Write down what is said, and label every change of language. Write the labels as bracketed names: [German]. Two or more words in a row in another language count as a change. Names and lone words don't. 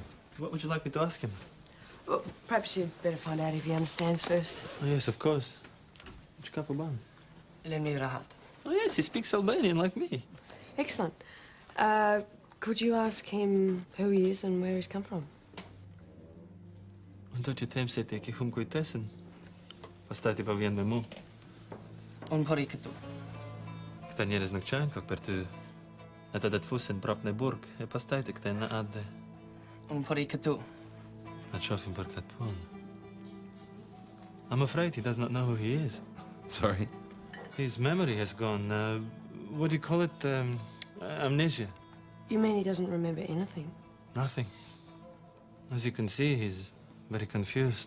[English] What would you like me to ask him? Well, perhaps you'd better find out if he understands first. Oh, yes, of course. Which cup of bun? Lemni Rahat. Oh, yes, he speaks Albanian like me. Excellent. Could you ask him who he is and where he's come from? [Albanian] Do që them se ti ke hum kujtesën, pastaj ti pa vjen me mu. Unë po ri këtu. Këta njerëz nuk qajnë këtu për ty. Ata do të fusin prap në burg, e pastaj të kthehen në atë. Unë po ri këtu. Na shohim për këtë punë. [English] I'm afraid he does not know who he is. Sorry? His memory has gone, what do you call it, amnesia. You mean he doesn't remember anything? Nothing. As you can see, he's very confused.